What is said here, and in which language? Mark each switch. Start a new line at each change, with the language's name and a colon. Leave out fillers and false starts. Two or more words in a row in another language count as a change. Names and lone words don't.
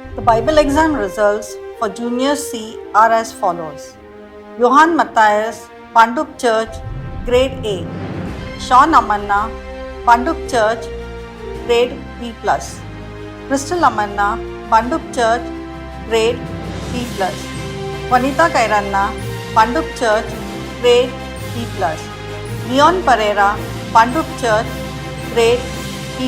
English: Bible exam results for Junior C are as follows. Johann Matthias, Pandup Church, Grade A. Sean Amanna, Pandup Church, Grade B+. Crystal Amanna, Pandup Church, Grade B+. Vanita Kairanna, Pandup Church, Grade B+. Leon Pereira, Pandup Church, Grade B+.